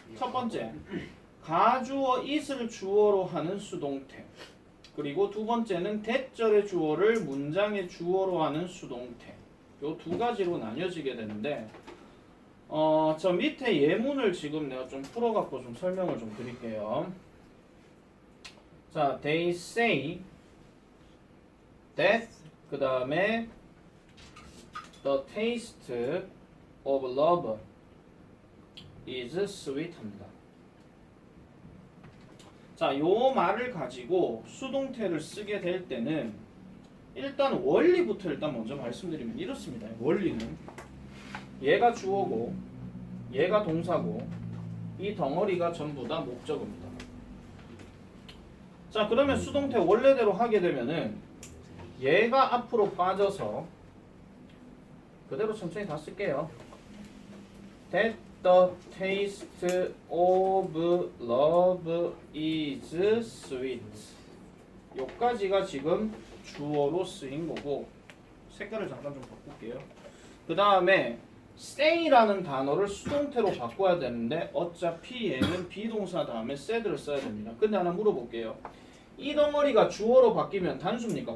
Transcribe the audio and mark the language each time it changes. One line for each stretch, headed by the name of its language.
Korean: 첫 번째, 가주어 it을 주어로 하는 수동태. 그리고 두 번째는 대절의 주어를 문장의 주어로 하는 수동태. 요 두 가지로 나뉘어지게 되는데 저 밑에 예문을 지금 내가 좀 풀어갖고 좀 설명을 좀 드릴게요.
English: 자, they say that
Korean: 그 다음에
English: the taste of love is sweet
Korean: 합니다. 자, 요 말을 가지고 수동태를 쓰게 될 때는 일단 원리부터 일단 먼저 말씀드리면 이렇습니다. 원리는 얘가 주어고 얘가 동사고 이 덩어리가 전부 다 목적어입니다. 자, 그러면 수동태 원래대로 하게 되면은 얘가 앞으로 빠져서 그대로 천천히 다 쓸게요.
English: That the taste of love is sweet.
Korean: 요까지가 지금 주어로 쓰인 거고 색깔을 잠깐 좀 바꿀게요. 그 다음에 say라는 단어를 수동태로 바꿔야 되는데 어차피 얘는 비동사 다음에 said를 써야 됩니다. 근데 하나 물어볼게요. 이 덩어리가 주어로 바뀌면 단수입니까?